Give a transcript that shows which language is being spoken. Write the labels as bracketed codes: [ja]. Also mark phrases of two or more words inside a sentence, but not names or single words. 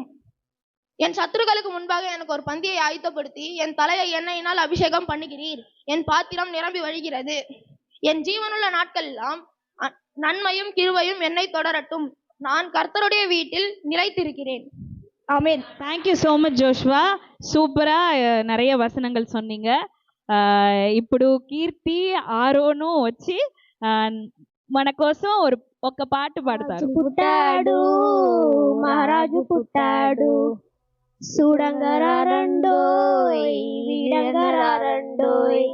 [ta] என் சத்துருக்களுக்கு முன்பாக எனக்கு ஒரு பந்தியை ஆயத்தப்படுத்தி என் தலையை எண்ணெயினால் அபிஷேகம் பண்ணுகிறீர். என் பாத்திரம் நிரம்பி வழிகிறது. என் ஜீவனுள்ள நாட்கள் எல்லாம் நன்மையும் கிருபையும் என்னை தொடரட்டும். நான் கர்த்தருடைய வீட்டில் நிலைத்திருக்கிறேன். ஆமென். [en] thank you so much [ta] ஜோஷ்வா. సూపరా நிறைய వచనంగల్ சொன்னீங்க. [te] ఇప్పుడు కీర్తి ఆరోను వచ్చి మన కోసం ఒక పాట పాడతారు. పుట్టాడు మహారాజు పుట్టాడు, చూడంగరారండోయ్ వీడంగరారండోయ్.